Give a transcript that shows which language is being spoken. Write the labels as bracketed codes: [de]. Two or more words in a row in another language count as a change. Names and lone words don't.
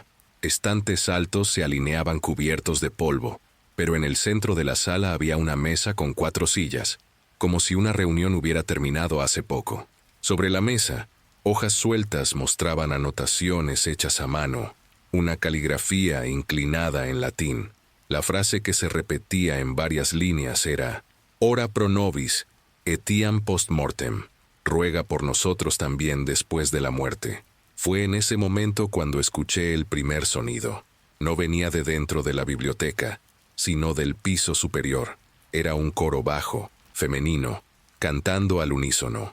[es] Estantes altos se alineaban cubiertos de polvo, pero en el centro de la sala había una mesa con 4 sillas, como si una reunión hubiera terminado hace poco. Sobre la mesa, hojas sueltas mostraban anotaciones hechas a mano, una caligrafía inclinada en latín. La frase que se repetía en varias líneas era: [la] «Ora pro nobis, etiam post mortem». [es] Ruega por nosotros también después de la muerte. Fue en ese momento cuando escuché el primer sonido. No venía de dentro de la biblioteca, sino del piso superior. Era un coro bajo, femenino, cantando al unísono.